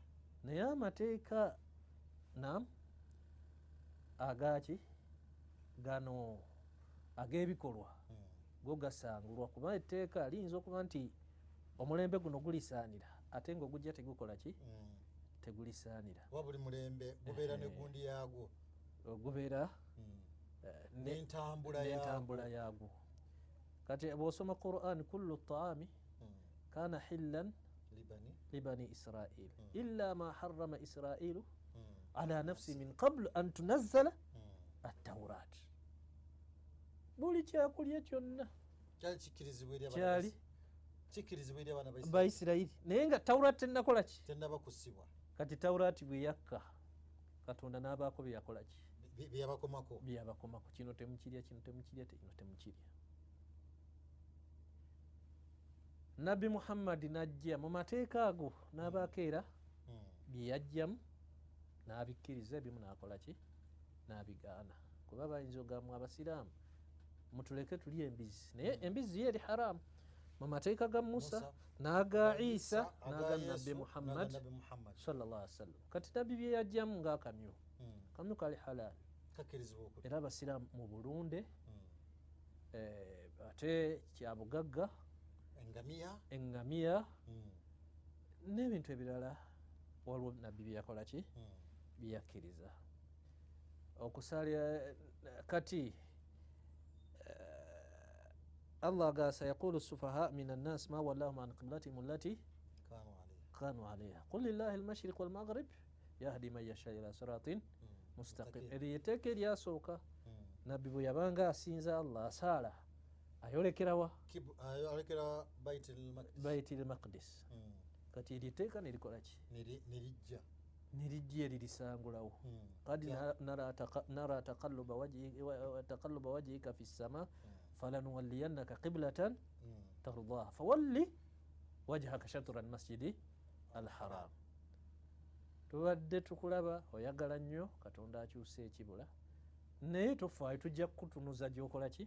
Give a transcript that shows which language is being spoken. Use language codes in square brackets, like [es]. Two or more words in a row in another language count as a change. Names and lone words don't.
[lg] Naye amateeka agaki gano ag'ebikolwa go gasangulwa, kuba etteeka liyinza okuba nti omulembe guno gulisaanira ate ng'ogujja tegukola ki? Tegulisaanira. Oba buli mulembe gubeera ne gundi yaagwo, gubeera n'entambula yaagwo. Kati bw'osoma Qur'an, [ar] كل الطعام كان حلا لبني إسرائيل إلا ما حرم إسرائيل على نفسه من قبل أن تنزل التوراة. [lg] Buli kyakulya kyonna kyali kikkirizibwa eri abaana Baisirayiri, naye nga Tawrat tennakola ki? Tennaba kussibwa. Kati Tawrat bwe yakka, Katonda n'abaako bye yakola ki? Bye yabakomako. Kino temukirya, kino temukirya, kino temukirya. Nabbi Muhammad n'ajja mu mateeka ago n'abaako era bye yajjamu n'abikkiriza, ebimu n'akola ki? N'abigaana. Kuba bayinza ogamba Abasiraamu mutuleke tulye embizzi, naye embizzi ye eri haraamu mu mateeka ga Musa n'aga Isa n'aga Nabbi Muhammad [ar] صلى الله عليه وسلم. [lg] Kati nabbi bye yajjamu ng'akamyu, kamyu kali halal, era Abasiraamu mu bulunde, ate kyabugagga, engamiya n'ebintu ebirala waliwo nabbi bye yakola ki? Bye yakkiriza. Okusalya kati [ar] Allah ga سيقول السفهاء من الناس ما ولاهم عن قبلتهم التي كانوا عليها قل لله المشرق والمغرب يهدي من يشاء إلى صراط مستقيم. [lg] Eryo etteeka eryasooka nabbi bwe yabanga asinza Allah asaala ayolekerawa? Ayolekera Baitul Maqdis. Kati eryo etteeka nerikola ki? Nerijja eririsangulawo. [ar] قد نرى تقلب وجهك في السماء فلنولينك قبلة ترضاها فول وجهك شطر المسجد الحرام. [lg] Tubadde tukulaba oyagala nnyo, Katonda akyusa ekibula, naye tofaayo tujja kukutunuza gy'okola ki?